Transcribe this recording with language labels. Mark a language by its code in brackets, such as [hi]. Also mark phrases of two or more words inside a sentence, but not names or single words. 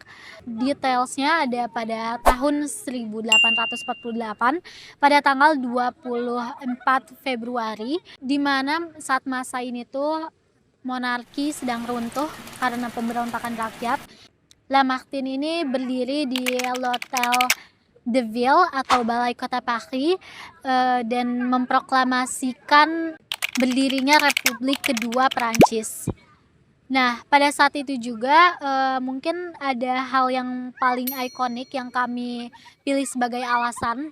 [id] Detailsnya ada pada tahun 1848 pada tanggal 24 Februari, di mana saat masa ini tuh monarki sedang runtuh karena pemberontakan rakyat. Lamartine ini berdiri di l'Hôtel de Ville atau Balai Kota Paris dan memproklamasikan berdirinya Republik Kedua Perancis. Nah, pada saat itu juga mungkin ada hal yang paling ikonik yang kami pilih sebagai alasan.